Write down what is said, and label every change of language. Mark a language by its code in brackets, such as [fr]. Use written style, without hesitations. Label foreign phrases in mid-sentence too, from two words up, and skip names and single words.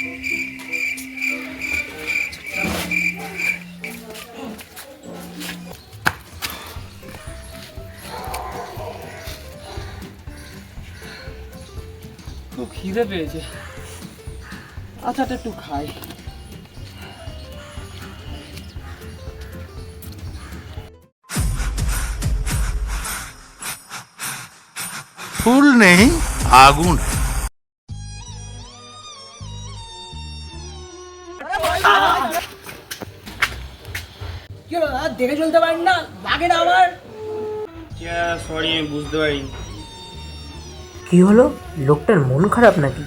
[bn] খুব খিদে পেয়েছে, আচারটা একটু খাই। [hi] फूल नहीं आगुन। [bn] কি হলো দাদা, দেখে চলতে পারেন না? লাগে না আমার? সরি, আমি বুঝতে পারিনি। কি হলো? লোকটার মন খারাপ নাকি?